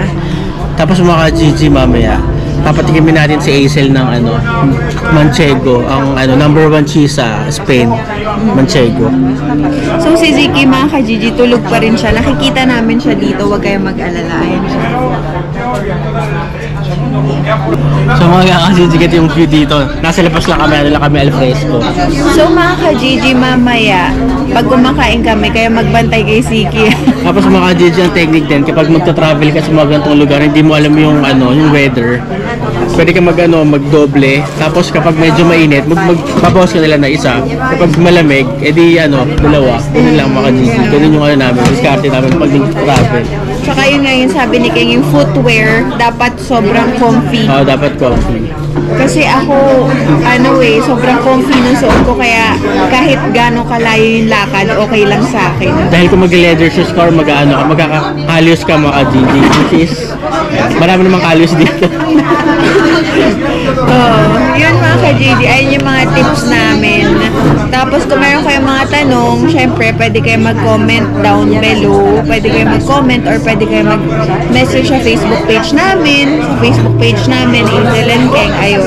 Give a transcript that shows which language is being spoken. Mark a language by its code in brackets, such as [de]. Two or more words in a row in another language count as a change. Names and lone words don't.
[tl] Tapos mga ka-Gigi, mamaya papatikimin natin si Aisel ng Manchego, ang #1 cheese sa Spain, Manchego. So si Ziki mga ka-Gigi, tulog pa rin siya. Nakikita namin siya dito, huwag kayong mag-alala. Ayan siya. So mga ka-Gigi, ito yung view dito. Nasa labas lang kami [it] al fresco. [tl] So mga ka-Gigi, mamaya pag kumakain kami, kaya magbantay kay Ziki. Tapos mga ka-Gigi, ang technique din, kapag magta-travel ka sa mga ganitong lugar, hindi mo alam yung yung weather, pwede ka magdoble. Tapos kapag medyo mainit, magbabawas ka nila na isa. Kapag malamig, edi dalawa. Ganun lang mga ka-Gigi. Ganun yung namin, diskarte namin pag nag-travel. Saka yun nga yung sabi ni King, yung footwear dapat sobrang comfy. Oo, dapat comfy. Kasi ako, sobrang comfy ng suot ko, kaya kahit gano'ng kalayo yung lakad, okay lang sa akin. Dahil kung mag- [en] leather shoes [tl] ka or magkakakalyos ka mga ka-Gigi, [en] which is [tl] marami namang kalyos dito. Yun mga ka-Gigi, ayun yung mga tips namin. Tapos kung meron kayong mga tanong, syempre pwede kayo mag- [en] comment down below, [tl] pwede kayo mag-comment or pwede kayo mag-message sa Facebook page namin, Aisel and King, ayun.